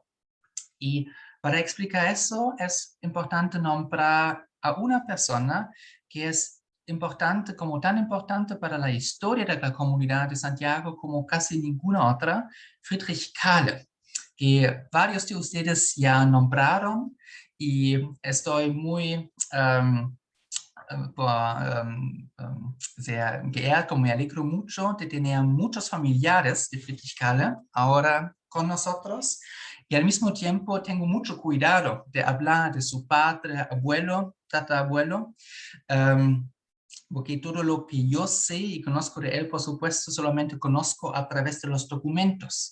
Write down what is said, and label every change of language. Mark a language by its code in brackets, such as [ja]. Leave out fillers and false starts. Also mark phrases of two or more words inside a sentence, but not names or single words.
[es] Y para explicar eso es importante nombrar a una persona que es importante, como tan importante para la historia de la comunidad de Santiago como casi ninguna otra, Friedrich Kahle, que varios de ustedes ya nombraron, y estoy muy [de] sehr geehrt [es] und me alegro mucho de tener muchos familiares de Friedrich Kahle ahora con nosotros, y al mismo tiempo tengo mucho cuidado de hablar de su padre, abuelo, tatarabuelo, porque todo lo que yo sé y conozco de él, por supuesto, solamente conozco a través de los documentos.